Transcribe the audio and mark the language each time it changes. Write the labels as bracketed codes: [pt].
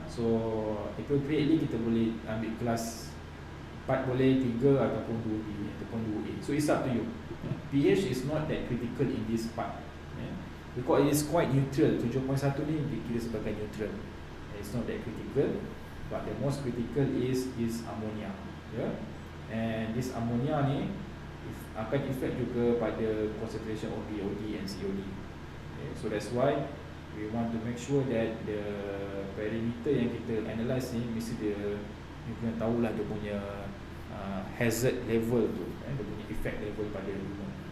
[en] So appropriately [ms] kita boleh ambil kelas 4 boleh, 3 ataupun 2B ataupun 2A. [en] So it's up to you. pH is not that critical in this part, because it is quite neutral. [ms] 7.1 ni dikira sebagai neutral. [en] It's not that critical, but the most critical is ammonia. And this ammonia ni akan effect juga pada concentration of BOD and COD. So that's why we want to make sure that the parameter [ms] yang kita analyse ni mesti dia kena tahulah dia punya hazard level tu, dia punya effect level pada human.